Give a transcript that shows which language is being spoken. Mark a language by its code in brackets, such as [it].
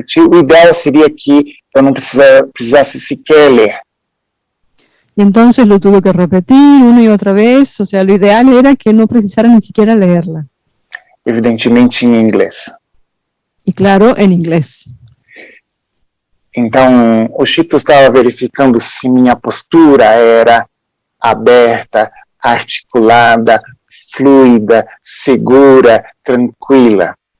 [pt] O ideal seria que eu não precisasse sequer ler. [es] Y entonces lo tuve que repetir una y otra vez. O sea, lo ideal era que no precisara ni siquiera leerla. [pt] Evidentemente em inglês. [es] Y claro, en inglés. [pt] Então, o Chito estava verificando se minha postura era aberta, articulada, fluida, segura, tranquila.